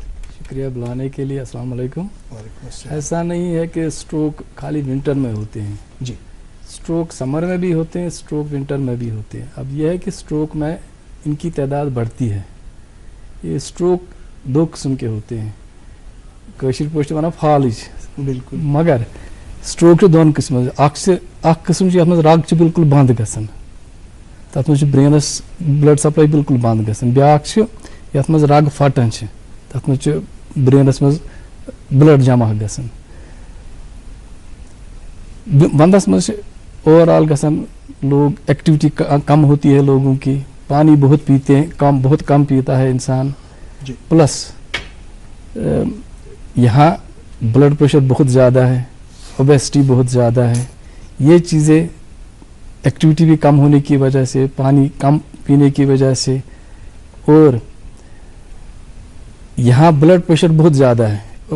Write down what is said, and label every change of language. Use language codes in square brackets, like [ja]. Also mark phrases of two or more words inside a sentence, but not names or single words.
[ur] شکریہ بلانے کے لیے. [ar] السلام علیکم. وعلیکم السلام. [ur] ایسا نہیں ہے کہ سٹروک خالی ونٹر میں ہوتے ہیں, جی, سٹروک سمر میں بھی ہوتے ہیں, سٹروک ونٹر میں بھی ہوتے ہیں. اب یہ ہے کہ سٹروک میں ان کی تعداد بڑھتی ہے. یہ سٹروک دو قسم کے ہوتے ہیں, [ks] کشر پوشت ونان فالج, بالکل, مگر سٹروک دون قسم. اخ قسم یتھ رگ بالکل بند گژھان, تر مز برینس [en] blood supply [ks] بالکل بند گژھان. بیاکھ یتھ مز رگ پھٹان, تر مز برینس مز بلڈ جمع گژھان. وندس مز [en] over all [ks] گژھان لوگ, [ur] ایکٹیویٹی کم ہوتی ہے لوگوں کی, پانی بہت پیتے ہیں, بہت کم پیتا ہے انسان. جی, پلس یہاں [en] blood pressure [ur] بہت زیادہ ہے, اوبیسٹی بہت زیادہ ہے. یہ چیزیں ایکٹیویٹی بھی کم ہونے کی وجہ سے, پانی کم پینے کی وجہ سے, اور یہاں [en] blood pressure [ur] بہت زیادہ ہے.